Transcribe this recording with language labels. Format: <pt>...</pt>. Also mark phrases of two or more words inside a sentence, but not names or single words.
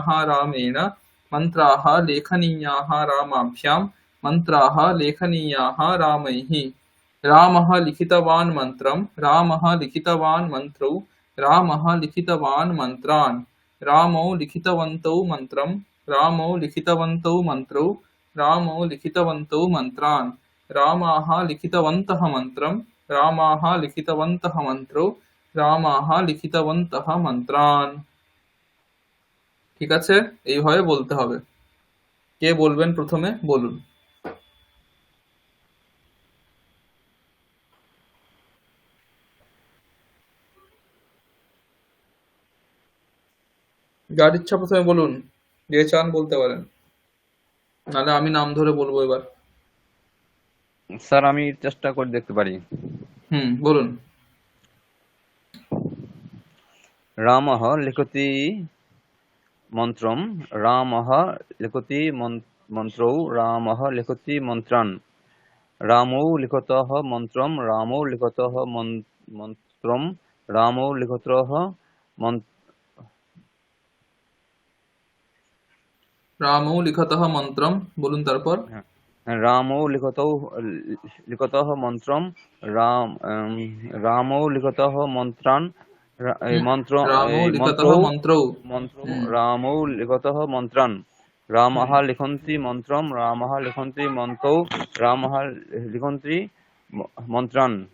<sa>रामेण मन्त्राः लेखनीयाः रामाभ्यां मन्त्राः लेखनीयाः रामैः रामः लिखितवान् मन्त्रं रामः लिखितवान् मन्त्रौ रामः लिखितवान् मन्त्रान् रामौ लिखितवन्तौ मन्त्रं रामौ लिखितवन्तौ मन्त्रौ रामौ लिखितवन्तौ मन्त्रान् रामाः लिखितवन्तः मन्त्रं रामाः लिखितवन्तः मन्त्रौ রামাহা লিখিতবন্তঃ মন্ত্রান।</sa> <bn>ঠিক আছে, এইভাবে বলতে হবে। কে বলবেন প্রথমে, বলুন। যার ইচ্ছা প্রথমে বলুন, যে চান বলতে পারেন, নাহলে আমি নাম ধরে বলবো এবার। স্যার আমি চেষ্টা করে দেখতে পারি। বলুন।</bn> <sa>রামः লিখতি মন্ত্রম রামः লিখতি মন্ত্রৌ রামः লিখতি মন্ত্রান রামৌ লিখতঃ মন্ত্রম রামৌ লিখতঃ মন্ত্রম রামৌ লিখতঃ রামৌ লিখতঃ মন্ত্রম,</sa> <bn>বলুন তারপর।</bn> <sa>রামৌ লিখতঃ মন্ত্রম রামৌ লিখতঃ মন্ত্রান রামৌ লিখতঃ মন্ত্রৌ রামৌ লিখতঃ মন্ত্রান রামः লিখন্তি মন্ত্রম রামः লিখন্তি মন্ত্রৌ রামः লিখন্তি মন্ত্রান</sa>